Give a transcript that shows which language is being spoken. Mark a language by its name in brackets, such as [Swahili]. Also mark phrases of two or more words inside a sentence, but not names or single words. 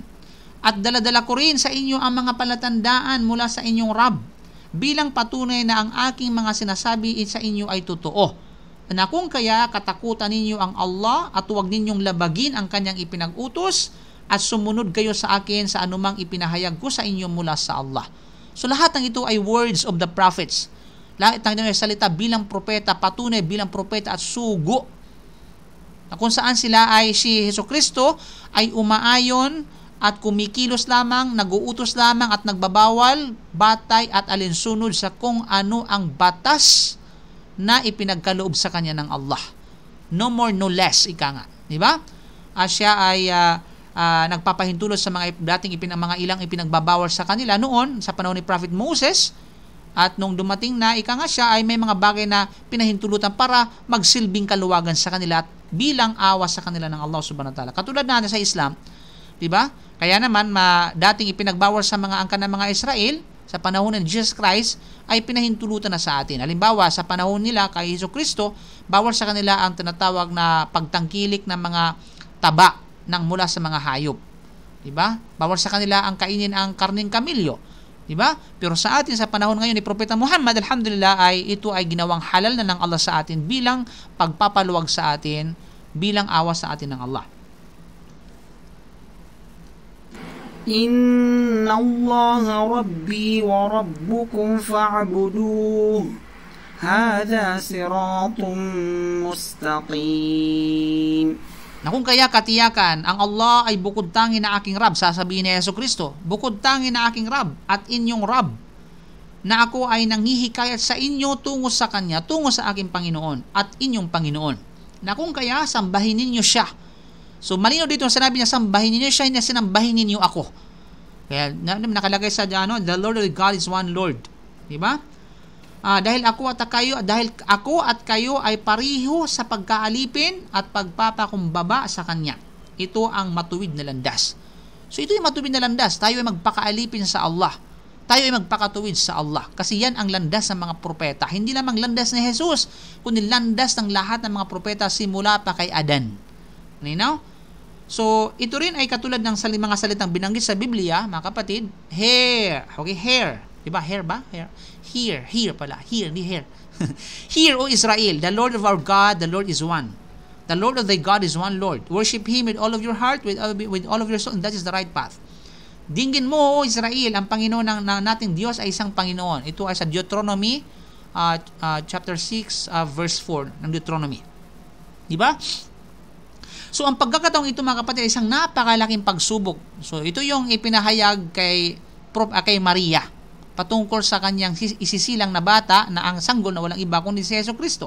[Filipino] At daladala ko rin sa inyo ang mga palatandaan mula sa inyong Rab bilang patunay na ang aking mga sinasabi sa inyo ay totoo. Na kung kaya katakutan ninyo ang Allah at huwag ninyong labagin ang kanyang ipinag-utos at sumunod kayo sa akin sa anumang ipinahayag ko sa inyo mula sa Allah. So lahat ng ito ay [English] words of the prophets. [Filipino] Lahat ng salita bilang propeta, patunay bilang propeta at sugo. Na kung saan sila ay si Jesucristo ay umaayon at kumikilos lamang, nag-uutos lamang at nagbabawal, batay at alinsunod sa kung ano ang batas na ipinagkaloob sa kanya ng Allah. [English] No more, no less, [Filipino] ika nga. Diba? Siya ay nagpapahintulos sa mga dating mga ilang ipinagbabawal sa kanila noon sa panahon ni Prophet Moses, at nung dumating na ika nga siya ay may mga bagay na pinahintulutan para magsilbing kaluwagan sa kanila at bilang awa sa kanila ng Allah [Arabic] سبحانه وتعالى. [Filipino] Katulad natin sa Islam, di ba? Kaya naman dating ipinagbawal sa mga angkan ng mga Israel sa panahon ng Jesus Christ ay pinahintulutan na sa atin. Halimbawa, sa panahon nila kay Jesucristo, bawal sa kanila ang tinatawag na pagtangkilik ng mga taba ng mula sa mga hayop. Diba? Bawal sa kanila ang kainin ang karning kamilyo. Diba? Pero sa atin sa panahon ngayon ni Propeta Muhammad, alhamdulillah, ay ito ay ginawang halal na ng Allah sa atin bilang pagpapaluwag sa atin, bilang awa sa atin ng Allah. [Arabic] إن الله ربي وربكم فاعبدوه. هذا صراط مستقيم. [Filipino] Na kung kaya katiyakan, ang Allah ay bukod tangi na aking Rab, sasabihin ni Jesucristo, bukod tangi na aking Rab at inyong Rab, na ako ay nanghihikayat sa inyo tungo sa Kanya, tungo sa aking Panginoon at inyong Panginoon. Na kung kaya, sambahin ninyo siya. So malino dito ang sinabi niya, sambahin ninyo siya, hindi sinambahin ninyo ako. Kaya nakalagay sa [English] the Lord of God is one Lord. [Filipino] Diba? Dahil ako at kayo ay pariho sa pagkaalipin at pagpapakumbaba sa Kanya. Ito ang matuwid na landas. So ito yung matuwid na landas. Tayo ay magpakaalipin sa Allah. Tayo ay magpakatuwid sa Allah. Kasi yan ang landas ng mga propeta. Hindi lamang landas ni Jesus, kundi landas ng lahat ng mga propeta simula pa kay Adan. Ninaw? So ito rin ay katulad ng mga salitang binanggit sa Biblia, mga kapatid. [English] Hair. Okay, hair. Diba? Hair ba? Hair. Here pala. Here, hindi hair. Hear, O Israel, the Lord of our God, the Lord is one. The Lord of thy God is one Lord. Worship Him with all of your heart, with all of your soul, and that is the right path. [Filipino] Dinggin mo, O Israel, ang Panginoon ng nating Diyos ay isang Panginoon. Ito ay sa Deuteronomy [English] chapter 6 verse 4 [Filipino] ng Deuteronomy. Diba? So ang pagkakataong ito, mga kapatid, ay isang napakalaking pagsubok. So ito yung ipinahayag kay Maria patungkol sa kanyang isisilang na bata na ang sanggol na walang iba kundi si Jesucristo.